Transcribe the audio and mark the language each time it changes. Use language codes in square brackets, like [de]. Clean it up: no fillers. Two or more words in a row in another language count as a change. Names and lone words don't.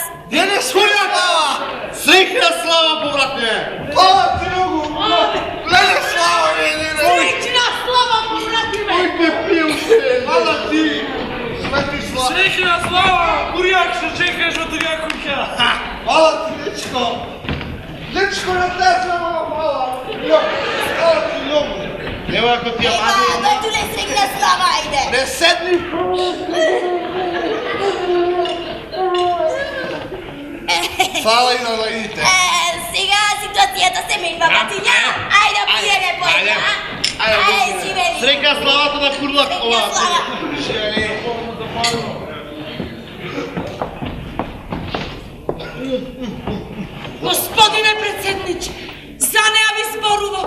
[mk] Денес која Слава? Среќна слава, побратне! О, ти многу! Леле Слава, не. Среќна слава, побратиме! Кој те пил се? Ала ти! Свети Слава. Среќна слава! Куријак што чекаш од тоја куќа. [sr] Hvala ti, dečko! Dečko, na tebe malo hvala! Hvala ti, ljubu! [mk] Нема ако ти ја Ева, мади. Батуле, среќна слава, ајде. Не седни! [sr] Hvala i da idite! [mk] Сега ситуацијата се менува, батиња. Ајде, пиеме појде, а? Ајде, живели. Среќна славата на Курлак Среќна ова. слава. [sr] Господине председниче, [mk] за неа ви зборував.